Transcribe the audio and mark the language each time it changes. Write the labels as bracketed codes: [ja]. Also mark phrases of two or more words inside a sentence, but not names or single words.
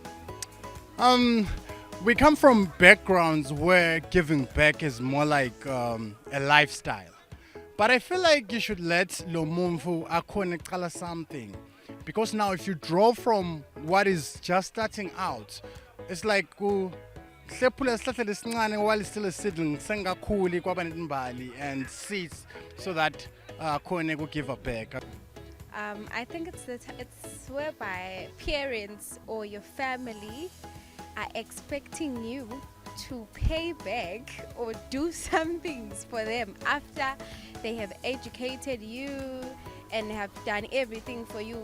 [en] We come from backgrounds where giving back is more like a lifestyle. But I feel like you should let [ss] Lomumfu akhone [en] something. Because now if you draw from what is just starting out, it's like [ss] hlephula isihlahla lesincane [en] while it's still a seedling [ss] sengakhuli kwaba netimbali [en] and seeds so that akhone give back. I think it's whereby parents or your family are expecting you to pay back or do some things for them after they have educated you and have done everything for you.